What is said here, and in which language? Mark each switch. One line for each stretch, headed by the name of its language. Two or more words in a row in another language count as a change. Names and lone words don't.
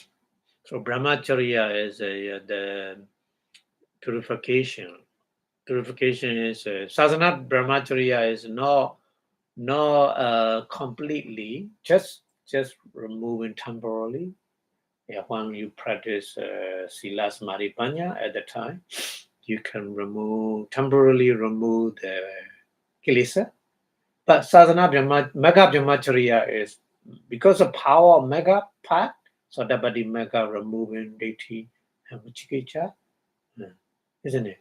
English: So Brahmacharya is the purification. Purification is sadhana. Brahmacharya is not completely, just removing temporarily. Yeah, when you practice
Pali: sila samadhi panya
English: at the time, you can temporarily remove the kilesa. But
Pali: sadhana Magga Brahmacharya
English: is because of power of Magga path, so that by the Magga removing deity and vichikicha, isn't it?